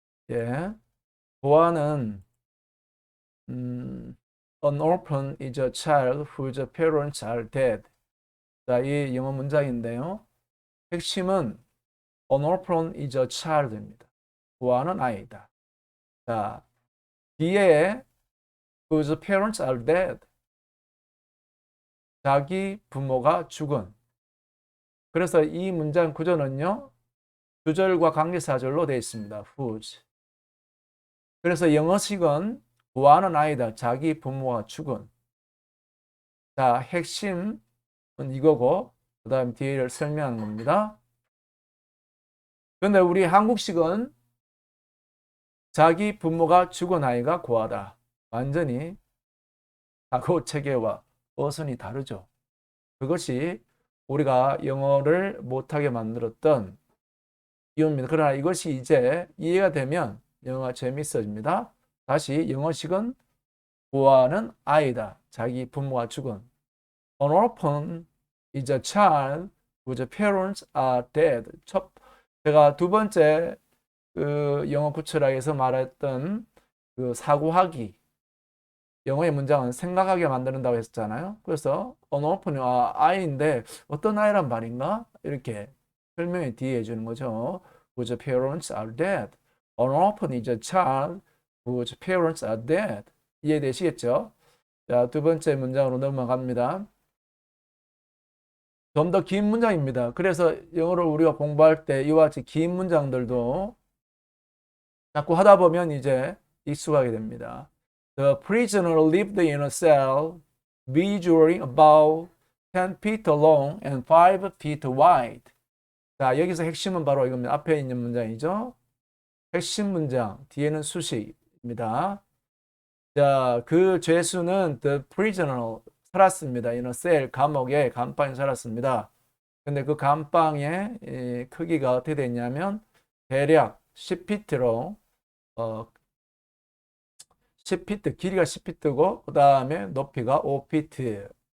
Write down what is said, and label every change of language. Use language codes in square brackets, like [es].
[ko] 예, 보아는 [en] An orphan is a child whose parents are dead. [ko] 자, 이 영어 문장인데요. 핵심은 [en] An orphan is a child입니다. [ko] 보아는 아이다. 자, 뒤에 [en] whose parents are dead. [ko] 자기 부모가 죽은. 그래서 이 문장 구조는요. 주절과 관계사절로 되어 있습니다. [en] whose. [ko] 그래서 영어식은 보아는 아이다. 자기 부모가 죽은. 자, 핵심은 이거고 그 다음 뒤를 설명하는 겁니다. 그런데 우리 한국식은 자기 부모가 죽은 아이가 고아다. 완전히 사고 체계와 어순이 다르죠. 그것이 우리가 영어를 못하게 만들었던 이유입니다. 그러나 이것이 이제 이해가 되면 영어가 재밌어집니다. 다시 영어식은 보아는 아이다. 자기 부모가 죽은. [en] An orphan is a child whose parents are dead. [ko] 제가 두 번째 그 영어 구출학에서 말했던 그 사고하기 영어의 문장은 생각하게 만든다고 했잖아요. 그래서 [en] an orphan [ko] 이 아이인데 어떤 아이란 말인가? 이렇게 설명이 뒤에 해주는 거죠. [en] Whose parents are dead. An orphan is a child whose parents are dead. [ko] 이해되시겠죠? 자, 두 번째 문장으로 넘어갑니다. 좀 더 긴 문장입니다. 그래서 영어를 우리가 공부할 때 이와 같이 긴 문장들도 자꾸 하다 보면 이제 익숙하게 됩니다. [en] The prisoner lived in a cell measuring about 10 feet long and 5 feet wide. [ko] 자, 여기서 핵심은 바로 이겁니다. 앞에 있는 문장이죠. 핵심 문장, 뒤에는 수식입니다. 자, 그 죄수는 [en] the prisoner [ko] 살았습니다. [en] in a cell [ko] 감옥에 감방에 살았습니다. 근데 그 감방의 크기가 어떻게 됐냐면 대략 10피트로 10피트 길이가 10피트고 그 다음에 높이가 5피트.